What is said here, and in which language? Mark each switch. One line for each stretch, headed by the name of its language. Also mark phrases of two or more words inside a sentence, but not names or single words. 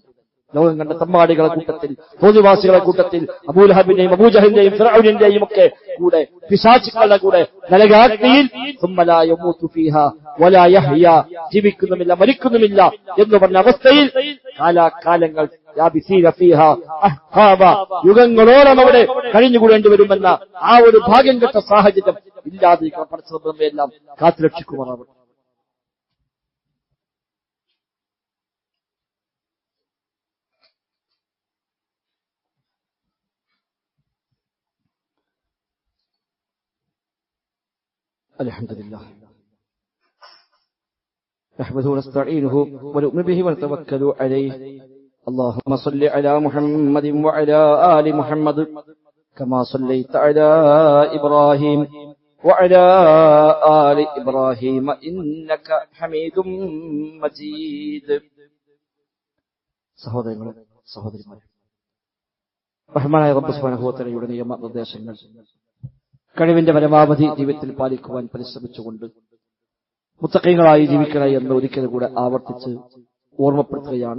Malayalam: ലോകം കണ്ട തമ്മാടികളെ കൂട്ടത്തിൽ, തോന്നിവാസികളെ കൂട്ടത്തിൽ, അബൂലഹബിന്റെയും അബൂജഹലിന്റെയും ഫിർഔനിന്റെയും ഒക്കെ കൂടെ, പിശാചുക്കളുടെ കൂടെ നരകാഗ്നിയിൽ ജീവിക്കുന്നുമില്ല, മരിക്കുന്നുമില്ല എന്ന് പറഞ്ഞ അവസ്ഥയിൽ കാലാകാലങ്ങൾ യുഗങ്ങളോളം അവിടെ കഴിഞ്ഞുകൂടേണ്ടി വരുമെന്ന ആ ഒരു ഭാഗ്യം കെട്ട സാഹചര്യം ഇല്ലാതിരിക്കണം. പടച്ചവരെല്ലാം കാത്തുരക്ഷിക്കുമാറാവട്ടെ.
Arabic: الحمد لله نحمده ونستعينه ونؤمن به ونتوكل عليه. اللهم صل على محمد وعلى آل محمد كما صليت على إبراهيم وعلى آل إبراهيم إنك حميد مجيد.
Malayalam: സഹോദരങ്ങളെ, സഹോദരിമാരെ, റഹ്മാനായ റബ്ബ്
Arabic: سبحانه وتعالى
Malayalam: നിയമനിർദ്ദേശങ്ങൾ കഴിവിന്റെ പരമാവധി ജീവിതത്തിൽ പാലിക്കുവാൻ പരിശ്രമിച്ചുകൊണ്ട് മുത്തഖീങ്ങളായി ജീവിക്കണേ എന്ന് ഒരിക്കൽ കൂടെ ആവർത്തിച്ച് ഓർമ്മപ്പെടുത്തുകയാണ്.